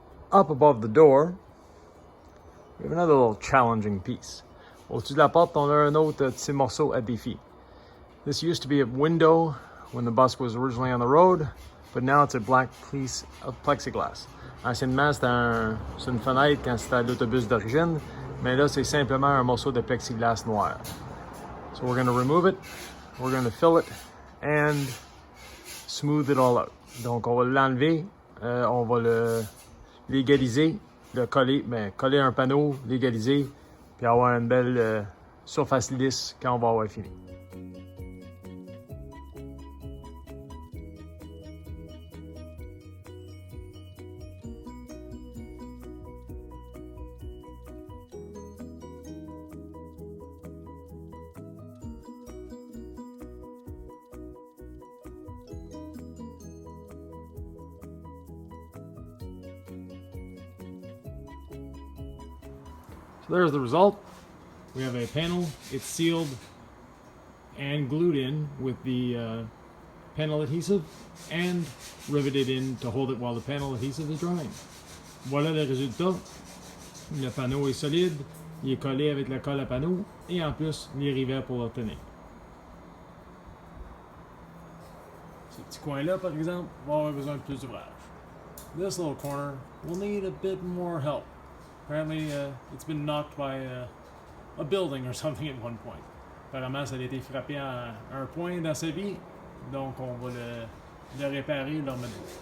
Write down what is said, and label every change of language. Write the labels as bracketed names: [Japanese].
[English] Up above the door, we have another little challenging piece. [French] Au-dessus de la porte, on a un autre petit morceau à défi. [English] This used to be a window when the bus was originally on the road, but now it's a black piece of plexiglass. [French] Anciennement, c'est une fenêtre quand c'était à l'autobus d'origine, mais là, c'est simplement un morceau de plexiglas noir. [English] So we're going to remove it, we're going to fill it, and smooth it all out. [French] Donc, on va l'enlever, on va le légaliser, le coller, coller un panneau, légaliser, puis avoir une belle surface lisse quand on va avoir fini. [English] So there's the result. We have a panel. It's sealed and glued in with the panel adhesive and riveted in to hold it while the panel adhesive is drying. [French] Voilà le résultat. Le panneau est solide, il est collé avec la colle à panneau et en plus les rivets pour le tenir. Ce petit coin-là, par exemple, va avoir besoin de plus d'ouvrage. [English] This little corner will need a bit more help. Apparently, it's been knocked by a building or something at one point. [French] Apparemment, ça a été frappé à un point dans sa vie, donc on va le réparer et le remettre.